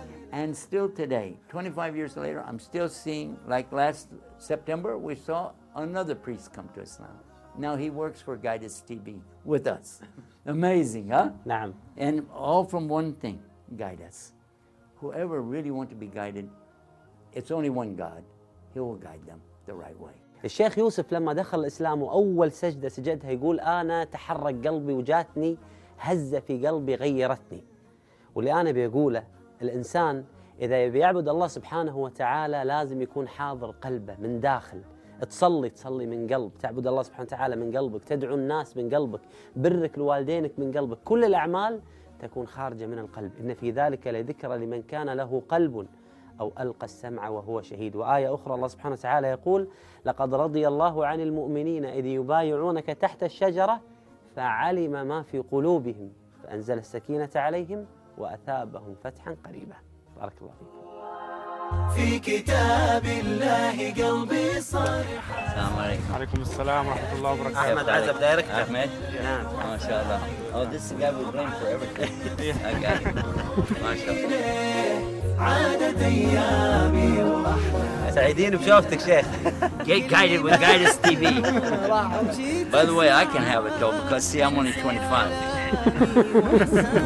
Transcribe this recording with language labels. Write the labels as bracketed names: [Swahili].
[English] And still today, 25 years later, I'm still seeing, like last September, we saw another priest come to Islam. Now he works for Guidance TV with us. Amazing, huh? [Arabic] Naam. [English] And all from one thing, guide us. Whoever really want to be guided, it's only one God. He will guide them the right way. [Arabic] الشيخ يوسف لما دخل الإسلام وأول سجدة سجدها يقول أنا تحرك قلبي وجاتني هزة في قلبي غيرتني. واللي أنا بيقوله الإنسان إذا يبي يعبد الله سبحانه وتعالى لازم يكون حاضر قلبه من داخل. تصلي تصلي من قلب، تعبد الله سبحانه وتعالى من قلبك، تدعو الناس من قلبك، برك لوالدينك من قلبك، كل الأعمال تكون خارجة من القلب. إن في ذلك لذكرى لمن كان له قلب أو ألقى السمع وهو شهيد. وآية أخرى الله سبحانه وتعالى يقول: لقد رضي الله عن المؤمنين إذ يبايعونك تحت الشجرة فعلم ما في قلوبهم فأنزل السكينة عليهم وأثابهم فتحا قريبا. بارك الله فيك. في كتاب الله قلبي صرح. السلام عليكم. عليكم السلام ورحمة الله وبركاته. أحمد عزب دايرك أحمد؟ نعم. ما شاء الله. [English] Oh, this is God will bring for everything. [Arabic] ما شاء الله. عادت أيامي وأحلى. سعيدين بشوفتك شيخ. [English] Get guided with Guidance TV. By the way, I can have it though, because see, I'm only 25.